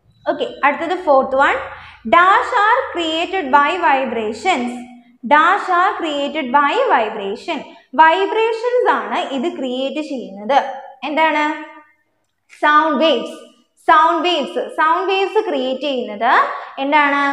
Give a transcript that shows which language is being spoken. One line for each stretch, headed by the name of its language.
English: Okay, അടുത്തത് fourth one. Dash are created by vibrations. Dash are created by vibration.
Malayalam: Vibrations ആണ് ഇത് create ചെയ്യുന്നത്.
English: എന്താണ്? Sound waves.
Malayalam: Sound waves create ചെയ്യുന്നത് എന്താണ്?